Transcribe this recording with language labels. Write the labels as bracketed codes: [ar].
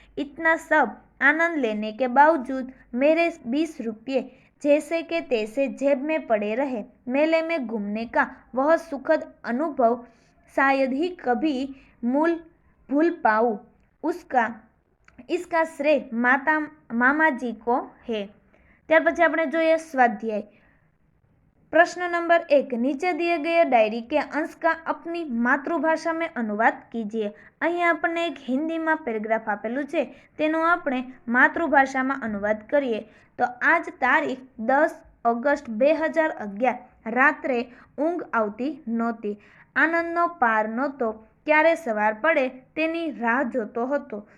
[hi] इतना सब आनंद लेने के बावजूद मेरे 20 रुपये जैसे के तैसे जेब में पड़े रहे। मेले में घूमने का वह सुखद अनुभव शायद ही कभी भूल पाऊँ। इसका श्रेय मामा जी को है। [gu] ત્યાર પછી આપણે જોઈએ स्वाध्याय। [hi] प्रश्न नंबर 1, नीचे दिए गए डायरी के अंश का अपनी मातृभाषा में अनुवाद कीजिए। [gu] અહીં આપણને એક હિન્દીમાં પેરેગ્રાફ આપેલું છે, તેનો આપણે માતૃભાષામાં अनुवाद કરીએ। તો આજ તારીખ 10 ઓગસ્ટ 2011 રાત્રે ઊંઘ આવતી નહોતી। આનંદનો પાર નહોતો। ક્યારે સવાર પડે તેની રાહ જોતો હતો।